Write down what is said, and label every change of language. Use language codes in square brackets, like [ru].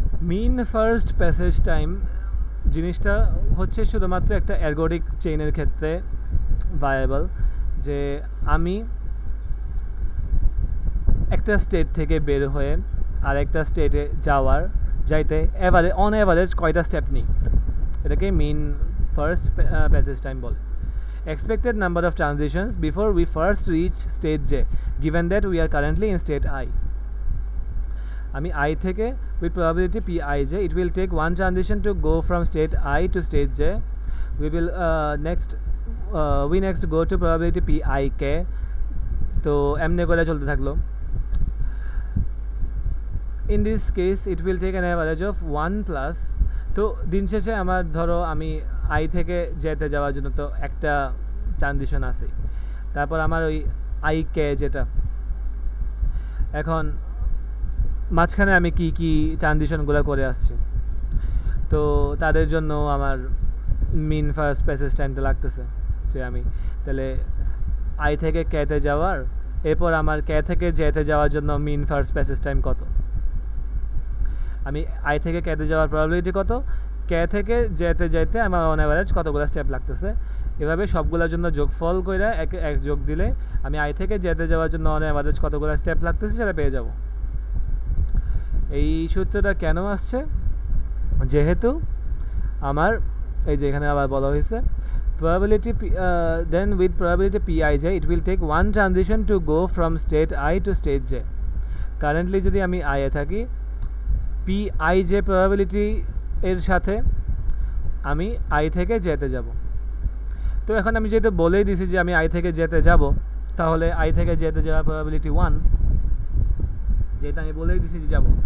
[bn] মিন first passage time জিনিসটা হচ্ছে শুধুমাত্র একটা অ্যালগরিথমিক চেইনের ক্ষেত্রে ভায়াবল, যে আমি একটা স্টেট থেকে বের হয়ে আরেকটা স্টেটে যাইতে অন অ্যাভারেজ কয়টা স্টেপ নিই, এটাকে মিন ফার্স্ট প্যাসেজ টাইম বলে। [en] expected number of transitions before we first reach state J, given that we are currently in state I. [bn] আমি I থেকে [en] with probability Pij, it will take one transition to go from state I to state J. We will next go to probability Pik. [bn] তো এমনি করে চলতে থাকলো. [en] In this case it will take an average of 1 plus. [bn] তো দিন শেষে আমার ধরো আমি I থেকে যেতে যাওয়ার জন্য তো একটা ট্রানজিশন আছে, তারপর আমার ওই IK যেটা, এখন মাঝখানে আমি কি কি ট্রানজিশনগুলো করে আসছি, তো তাদের জন্য আমার মিন ফার্স্ট প্যাসেজ টাইমটা লাগতেছে, যে আমি তাহলে I থেকে Kতে যাওয়ার, এরপর আমার K থেকে Jতে যাওয়ার জন্য মিন ফার্স্ট প্যাসেজ টাইম কত, আমি I থেকে Kতে যাওয়ার প্রবাবিলিটি কত, K থেকে Jতে যাইতে আমার অন অ্যাভারেজ কতগুলো স্টেপ লাগতেছে, এভাবে সবগুলোর জন্য যোগফল করে এক যোগ দিলে আমি I থেকে Jতে যাওয়ার জন্য অন অ্যাভারেজ কতগুলো স্টেপ লাগতেছে সেটা পেয়ে যাব. এই সূত্রটা কেন আসছে, যেহেতু আমার এই যে এখানে আবার বলা হয়েছে [en] probability then with probability Pij it will take one transition to go from state I to state J. [bn] Currently যদি আমি I এ থাকি, Pij probability এর সাথে আমি I থেকে Jতে যাব. তো এখন আমি যেহেতু বলেই দিছি যে আমি I থেকে Jতে যাব, তাহলে I থেকে Jতে যাওয়ার probability 1, যেহেতু আমি বলেই দিছি যে যাব.